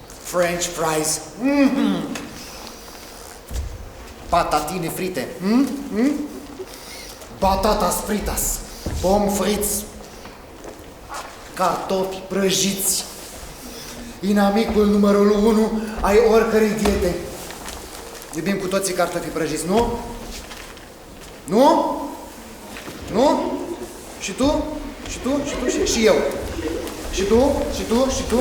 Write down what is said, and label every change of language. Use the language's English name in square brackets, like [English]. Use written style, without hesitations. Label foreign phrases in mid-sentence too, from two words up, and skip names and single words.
[English] French fries, [Italian] patatine frite, [Portuguese] batatas fritas, [French] pommes frites, [Romanian] cartofi prăjiți, inamicul numărul 1 ai oricărei diete. Iubim cu toții cartofi prăjiți, nu? Nu? Nu? Și tu? Și tu? Și tu? Și eu? Și tu? Și tu? Și tu?